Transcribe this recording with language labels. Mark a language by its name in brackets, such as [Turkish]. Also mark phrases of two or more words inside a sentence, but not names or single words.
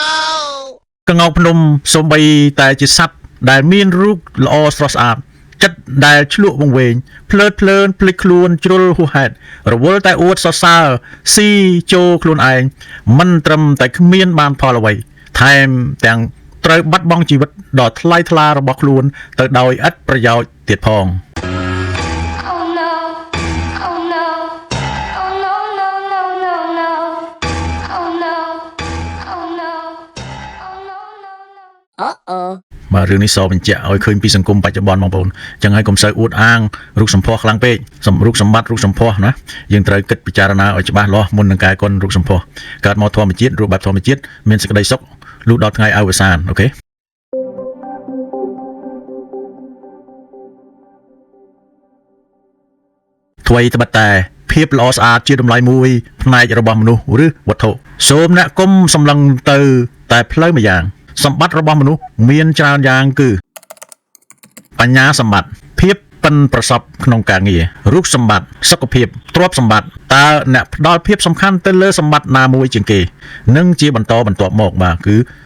[Khmer] កងោកភ្នំសូម្បីតែជាសត្វដែលមានរូបល្អស្រស់ស្អាតចិត្តដែលឆ្លក់វង្វេងភ្លើតភ្លើនភ្លេចខ្លួនជ្រុលហួសហេតុរវល់តែអួតសរសើរស៊ីចូលខ្លួនឯងមិនត្រឹមតែគ្មានបានផលអ្វីថែមទាំងត្រូវបាត់បង់ជីវិតដ៏ថ្លៃថ្លារបស់ខ្លួនទៅដោយឥតប្រយោជន៍ទៀតផង [English] Oh no. Oh no. Oh no, no, no, no, no. Oh no. Oh no. Oh no, no, no. Uh-oh. [Khmer] បាទរឿងនេះសបញ្ជាក់ឲ្យឃើញពីសង្គមបច្ចុប្បន្នបងប្អូនអញ្ចឹងហើយកុំសូវអួតអាងរូបសម្ផស្សខ្លាំងពេករូបសម្បត្តិរូបសម្ផស្សណាយើងត្រូវគិតពិចារណាឲ្យច្បាស់លាស់មុននឹងកែកុនរូបសម្ផស្សកើតមកធម្មជាតិរូបបែបធម្មជាតិមានសេចក្តីសុខលុះដល់ថ្ងៃអវសានអូខេ ថ្មីត្បិតតែភាពល្អស្អាតជាតម្លៃមួយផ្នែករបស់មនុស្សឬវត្ថុសូមអ្នកគុំសម្លឹងទៅតែផ្លូវមួយយ៉ាងសម្បត្តិរបស់មនុស្សមានច្រើនយ៉ាងគឺបញ្ញាសម្បត្តិភាពប៉ិនប្រសប់ក្នុងការងាររូបសម្បត្តិសុខភាពទ្រព្យសម្បត្តិតើអ្នកផ្ដល់ភាពសំខាន់ទៅលើសម្បត្តិណាមួយជាងគេនិងជាបន្តបន្ទាប់មកបាទគឺ